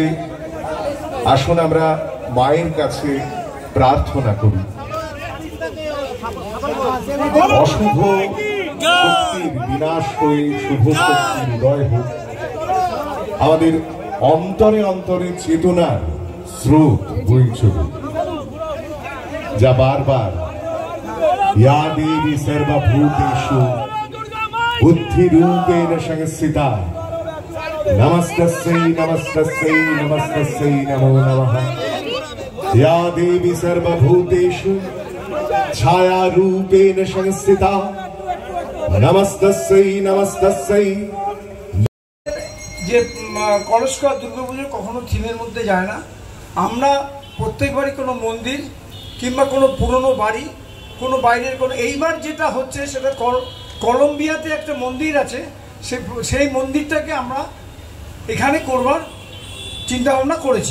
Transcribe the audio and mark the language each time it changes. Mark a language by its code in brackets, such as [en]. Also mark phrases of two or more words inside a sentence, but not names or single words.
[bn] আসুন আমরা মায়ের কাছে প্রার্থনা করি, অশুভ শক্তির বিনাশ হয়ে শুভ শক্তির উদয় হোক। আমাদের অন্তরে অন্তরে চেতনার স্রোত বয়ে চলুক, যা বারবার [sa] ইয়া দেবী সর্বভূতেষু বুদ্ধিরূপেণ সংস্থিতা নমস্তস্যৈ নমস্তস্যৈ নমস্তস্যৈ নমো নমঃ। या देवी सर्वभूतेषु छाया रूपेण संस्थिता নমস্তস্যৈ নমস্তস্যৈ। [bn] যে কলস্কর দুর্গাপুজো কখনো থিমের মধ্যে যায় না। আমরা প্রত্যেকবারই কোনো মন্দির কিংবা কোনো পুরনো বাড়ি, কোনো বাইরের কোনো, এইবার যেটা হচ্ছে সেটা কলম্বিয়াতে একটা মন্দির আছে, সেই মন্দিরটাকে আমরা এখানে করবার চিন্তাভাবনা করেছি।